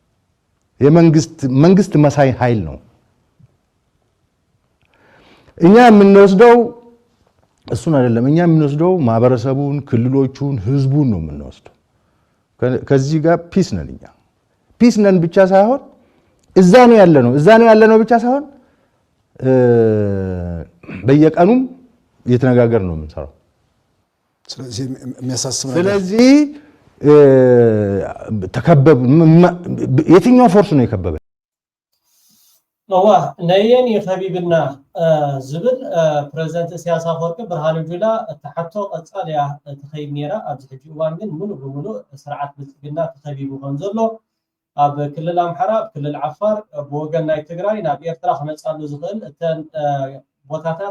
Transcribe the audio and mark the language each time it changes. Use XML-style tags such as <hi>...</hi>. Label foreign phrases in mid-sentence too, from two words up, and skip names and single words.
<am>መንግስት መሳይ ኃይል ነው እኛ የምንወስደው እሱን አይደለም እኛ የምንወስደው ማህበረሰቡን ክልሎቹን ህዝቡን ነው የምንወስደው ከዚህ ጋር ፒስ ነን ብቻ ሳይሆን እዛ ነው ያለነው ብቻ ሳይሆን በየቀኑም እየተነጋገር ነው የምንሰራው ስለዚህ የሚያሳስብ ነገር ስለዚህ ተከበብ የትኛው ፎርስ ነው የከበበ</am> <ti>ነየን የኸቢብና ዝብል ፕሬዝዳንት ኢሳያስ አፈወርቂ ብርሃኑ ጁላ ተሓቶ ቀጻልያ ተኸይድ ነራ ኣብዚ ሕጂ እዋን ግን ሙሉእ ብሙሉእ ስርዓት ብልፅግና ተኸቢቡ ከም ዘሎ ኣብ ክልል ኣምሓራ ኣብ ክልል ዓፋር ብወገን ናይ ትግራይ ናብ ኤርትራ ክመፃሉ ዝኽእል እተን ቦታታት</ti>